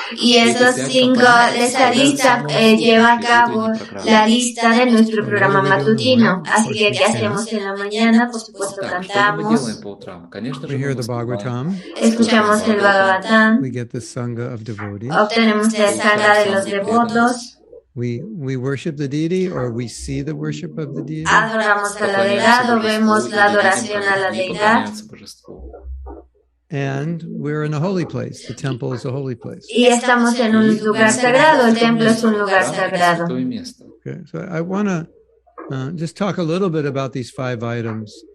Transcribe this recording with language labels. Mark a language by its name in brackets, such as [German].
[Spanish] Y esos 5, esa lista lleva a cabo la lista de nuestro programa matutino. Así que, ¿qué hacemos en la mañana? Por supuesto, cantamos. [English] We hear the Bhagavatam. [Spanish] Escuchamos el Bhagavatam. [English] We get the Sangha of devotees. [Spanish] Obtenemos la Sangha de los devotos. [English] We worship the deity, or we see the worship of the deity. [Spanish] Adoramos a la deidad o vemos la adoración a la deidad. [English] And we're in a holy place. The temple is a holy place. [Spanish] Y estamos en un lugar sagrado. El templo es un lugar sagrado. [English] Okay, so I want to just talk a little bit about these 5 items.